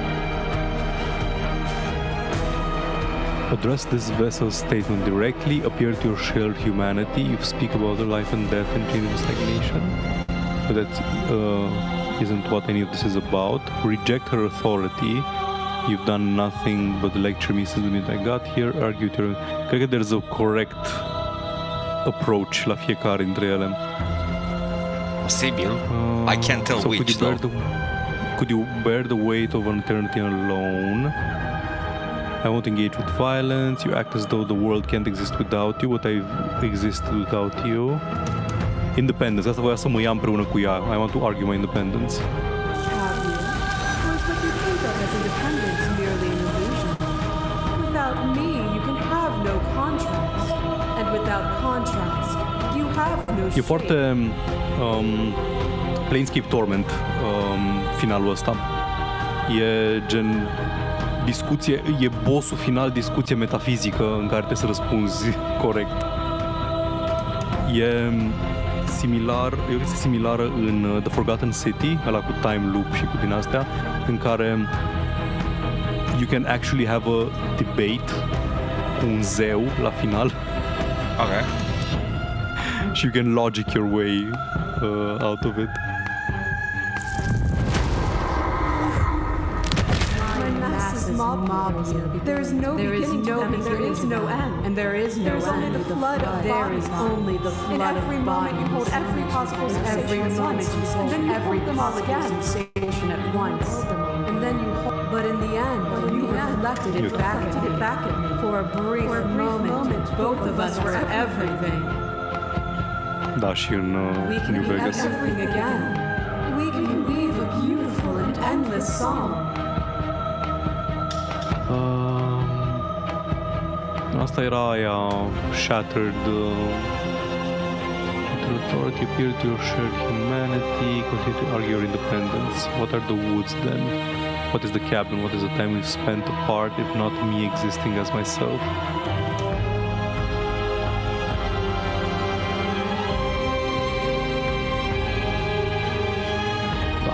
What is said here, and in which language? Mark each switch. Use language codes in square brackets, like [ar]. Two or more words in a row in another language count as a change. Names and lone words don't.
[en] Address this vessel's statement directly, appear to your shared humanity. You speak about the life and death and change and stagnation. But that isn't what any of this is about. Reject her authority. You've done nothing but lecture me since the minute I got here. Argue with her. [ro] Cred că [en] there's a correct approach [ro] la fiecare dintre ele. Posibil. [en] I can't tell which, though. Could you bear the weight of an eternity alone? I won't engage with violence. You act as though the world can't exist without you, but I exist without you. Independence. [ro] Asta voia să mă ia împreună cu ea. [en] I want to argue my independence. Have you? Or is what you think of as independence merely an illusion? Without me, you can have no contrast. And without contrast, you have no shape. [ro] E foarte Planescape Torment finalul ăsta. E gen discuție, e bossul final, discuție metafizică în care trebuie să răspunzi corect. E similar, e o chestie similară în The Forgotten City, ăla cu [en] time loop [ro] și cu din astea, în care [en] you can actually have a debate [ro] cu un zeu la final. Ok. [en] you can logic your way out of it. Mob you. There is no beginning, there is no end, and there is no end. Only the flood of bodies. Only the flood of bodies. In every moment you hold every possible sensation at once, and then you hold them all again. Sensation at once, and then you hold. But in the end, you reflected it back at me. For a brief moment, both of us were everything. [ro] Da, și în New Vegas. [en] Everything again. We can weave a beautiful and endless song. [ro] Asta era aia [en] shattered authority, appeal to your shared humanity, continue to argue your independence. What are the woods then? What is the cabin? What is the time we've spent apart, if not me existing as myself? [ro] Da.